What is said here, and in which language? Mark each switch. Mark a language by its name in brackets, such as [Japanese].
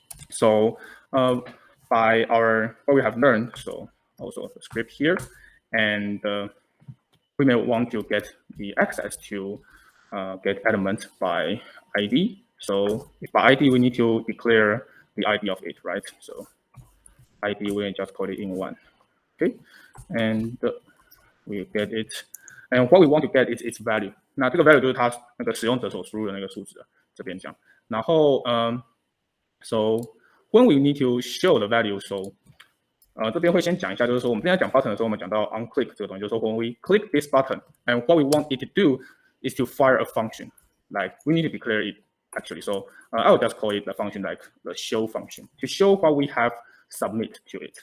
[English] So by what we have learned, so also the script here, and we may want to get the access to get element by ID. So by ID, we need to declare the ID of it, right? So ID, we just call it in1, okay? And we get it. And what we want to get is its value. [Chinese] 那这个 value 就是它那个使用者所输入的那个数字，这边讲。 [English] 然后so when we need to show the value, so [Chinese] 这边会先讲一下，就是说我们之前讲 button 的时候，我们讲到 onClick 这个东西，就是说 [English] when we click this button, and what we want it to do is to fire a function. We need to declare it actually. So I will just call it the function the show function to show what we have submit to it.